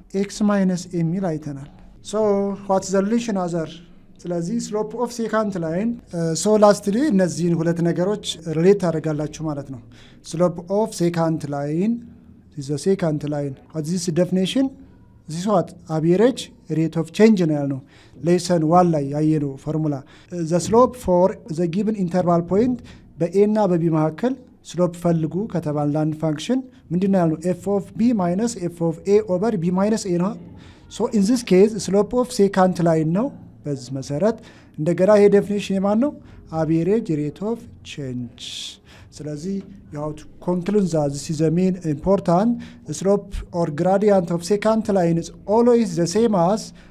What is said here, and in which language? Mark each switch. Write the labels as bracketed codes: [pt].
[en] x minus a [am] የሚል አይተናል። [en] so what's the relation other? ስለዚህ slope of secant line so lastly [am] እነዚህን ሁለት ነገሮች ሪሌት ታደርጋላችሁ ማለት ነው። [en] slope of secant line is the secant line. what is this definition? this is what? [am] average rate of change ነው ያልነው lesson 1 ላይ ያየነው ፎርሙላ [en] the slope for the given interval point [am] በa እና በb መካከል ስሎፕ ፈልጉ ከተባለ አንድ ፋንክሽን ምንድነው ያልነው? [en] f of b minus f of a over b minus a ነው። so in this case slope of secant line ነው። [am] በዚህ መሰረት እንደገና ይሄ ዴፊኒሽን የማን ነው? [en] average rate of change። ስለዚህ you have to conclude that this is the main important slope or gradient of secant line is always the same as